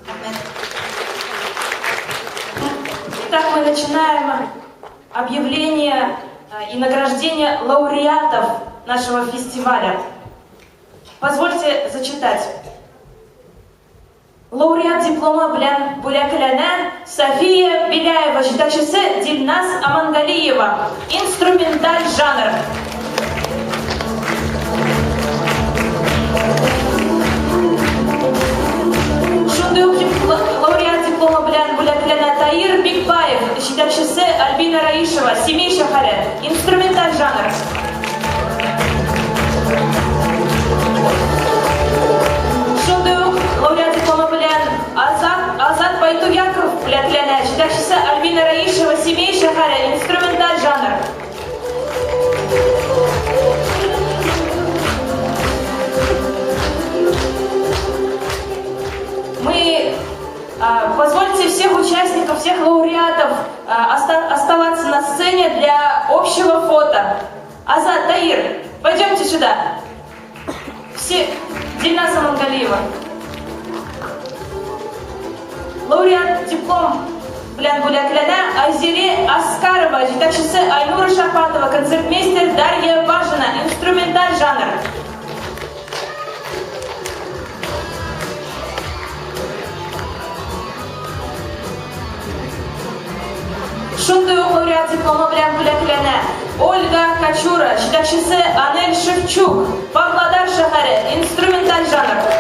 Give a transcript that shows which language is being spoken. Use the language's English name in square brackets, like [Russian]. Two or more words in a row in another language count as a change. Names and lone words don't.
[Russian] Итак, мы начинаем объявление и награждение лауреатов нашего фестиваля. Позвольте зачитать. [Tatar] Лауреат диплома белән бүләкләнә София Беляева, җитәкчесе Дилназ Амангалиева, инструменталь жанр. Шундый ук лауреат диплома белән бүләкләнә Таир Бикбаев, җитәкчесе Альбина Раишева, Семей шәһәре, инструменталь жанр. Шундый ук лауреат диплома белән Азат Байтуяков бүләкләнә, җитәкчесе Альбина Раишева, Семей шәһәре, инструменталь жанр. [Russian] Позвольте всех участников, всех лауреатов оставаться на сцене для общего фото. Азат, Таир, пойдемте сюда. Все, Дильназ Амангалиева. [Tatar] Лауреат диплом белән бүләкләнә Айзере Аскарова, җитәкчесе Айнура Шапатова, концертмейстер Дарья Бажина, инструменталь жанр. Шундый ук лауреат диплома белән бүләкләнә Ольга Качура, җитәкчесе Анель Шевчук, Павлодар шәһәре, инструменталь жанр.